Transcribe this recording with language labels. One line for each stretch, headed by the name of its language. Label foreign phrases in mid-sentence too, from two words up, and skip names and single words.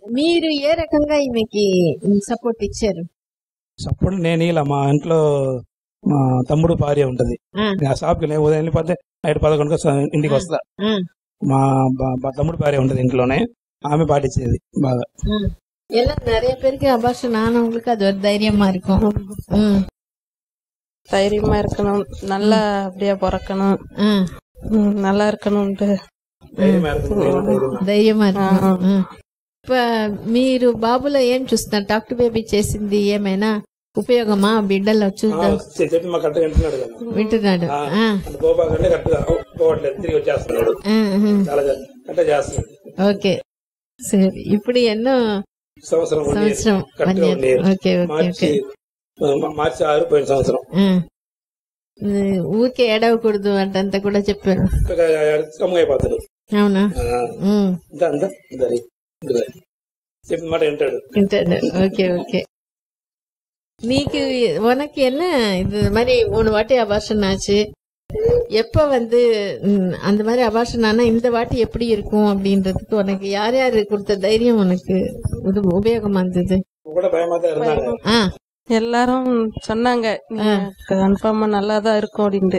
Telugu: మీరు ఏ రకంగా ఈమెకి సపోర్ట్ ఇచ్చారు? సపోర్ట్ నేను ఇలా మా ఇంట్లో మా తమ్ముడు భార్య ఉంటది. ఆ షాప్కి నేను ఉదయం వెళ్ళిపోతే నైట్ 11 ఇంటికి వస్తా. మా తమ్ముడు భార్య ఉంటది ఇంట్లోనే. ఆమె పాటించేది బాగా.
Tamil: நிறைய பேருக்கு அபார்ஷன் ஆனவங்களுக்கு அது ஒரு தைரியமா இருக்கும். தைரியமா இருக்கணும், நல்லா அப்படியே பிறக்கணும், நல்லா இருக்கணும்ட்டு ధైర్యమా இருக்கணும்.
Telugu: మీరు బాబులో ఏం చూస్తున్నారు? డాక్టర్ బేబీ చేసింది ఏమైనా ఉపయోగమా? బిడ్డలో చూద్దాం వింటున్నాడు. ఓకే సరే. ఇప్పుడు ఎన్నో సంవత్సరం? ఓకే ఓకే ఓకే. మార్చి 6 పోయిన సంవత్సరం. ఊరికే ఏడవకూడదు అంటంత కూడా చెప్పారు. అవునా? వింటాడు. ఓకే ఓకే.
Tamil: நீக்கு உனக்கு என்ன இது மாதிரி 3 வாட்டி அபார்ஷன் ஆச்சு. எப்ப அந்த மாதிரி அபார்ஷன் ஆனா இந்த வாட்டி எப்படி இருக்கும் அப்படின்றதுக்கு உனக்கு யார் யாரு கொடுத்த தைரியம் உனக்கு உபயோகமா இருந்தது? எல்லாரும் சொன்னாங்க கன்ஃபார்மா நல்லாதான் இருக்கும் அப்படின்ட்டு.